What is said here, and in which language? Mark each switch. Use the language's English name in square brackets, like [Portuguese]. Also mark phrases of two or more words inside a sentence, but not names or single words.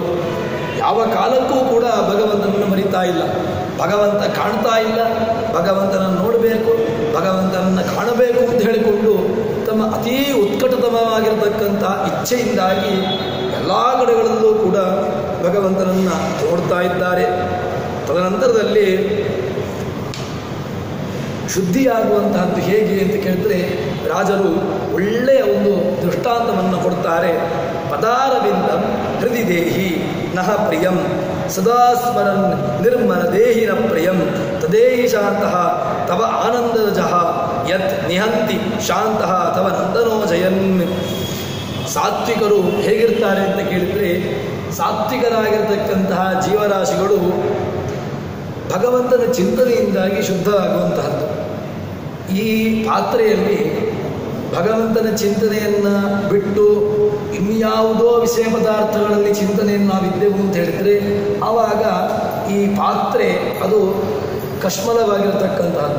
[Kannada] ಯಾವ ಕಾಲಕ್ಕೂ ಕೂಡ ಭಗವಂತನನ್ನು ಮರಿತಾ ಇಲ್ಲ, ಭಗವಂತ ಕಾಣ್ತಾ ಇಲ್ಲ, ಭಗವಂತನನ್ನು ನೋಡಬೇಕು, ಭಗವಂತನನ್ನು ಕಾಣಬೇಕು ಅಂತ ಹೇಳಿಕೊಂಡು ತಮ್ಮ ಅತೀ ಉತ್ಕಟತಮವಾಗಿರತಕ್ಕಂಥ ಇಚ್ಛೆಯಿಂದಾಗಿ ಎಲ್ಲ ಕಡೆಗಳಲ್ಲೂ ಕೂಡ ಭಗವಂತನನ್ನು ನೋಡ್ತಾ ಇದ್ದಾರೆ. ತದನಂತರದಲ್ಲಿ ಶುದ್ಧಿಯಾಗುವಂತಹದ್ದು ಹೇಗೆ ಅಂತ ಕೇಳಿದ್ರೆ ರಾಜರು ಒಳ್ಳೆಯ ಒಂದು ದೃಷ್ಟಾಂತವನ್ನು ಕೊಡ್ತಾರೆ. [Sanskrit] ಪದಾರವಿಂದಂ ಹೃದಯ ದೇಹಿ ನಹ ಪ್ರಿಯಂ ಸದಾ ಸ್ಮರನ್ ನಿರ್ಮಲ ದೇಹಿನ ಪ್ರಿಯಂ ತದೇಹಿ ಶಾಂತಃ ತವ ಆನಂದಜಃ ಯತ್ ನಿಹಂತಿ ಶಾಂತಃ ತವ ನಂದನೋ ಜಯನ್. [Kannada] ಸಾತ್ವಿಕರು ಹೇಗಿರ್ತಾರೆ ಅಂತ ಕೇಳಿದರೆ ಸಾತ್ವಿಕರಾಗಿರ್ತಕ್ಕಂತಹ ಜೀವರಾಶಿಗಳು ಭಗವಂತನ ಚಿಂತನೆಯಿಂದಾಗಿ ಶುದ್ಧವಾಗುವಂತಹದ್ದು. ಈ ಪಾತ್ರೆಯಲ್ಲಿ ಭಗವಂತನ ಚಿಂತನೆಯನ್ನು ಬಿಟ್ಟು ಇನ್ಯಾವುದೋ ವಿಷಯ ಪದಾರ್ಥಗಳಲ್ಲಿ ಚಿಂತನೆಯನ್ನು ನಾವಿದ್ದೆವು ಅಂತ ಹೇಳಿದರೆ ಆವಾಗ ಈ ಪಾತ್ರೆ ಅದು ಕಶ್ಮಲವಾಗಿರ್ತಕ್ಕಂತಹದ್ದು.